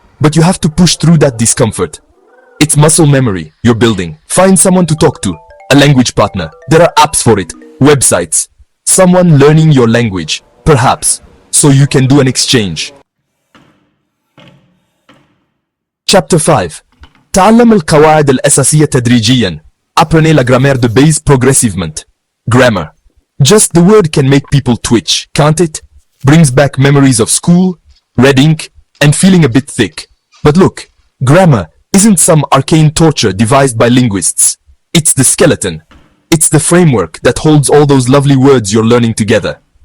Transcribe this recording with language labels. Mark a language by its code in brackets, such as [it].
[en] But you have to push through that discomfort. It's muscle memory you're building. Find someone to talk to, a language partner. There are apps for it, websites. Someone learning your language, perhaps, so you can do an exchange. Chapter 5. [ar] تعلم القواعد الأساسية تدريجيا. [fr] Apprenez la grammaire de base progressivement. Grammar. [en] Just the word can make people twitch, can't it? Brings back memories of school, red ink, and feeling a bit thick. But look, grammar isn't some arcane torture devised by linguists. It's the skeleton. It's the framework that holds all those lovely words you're learning together.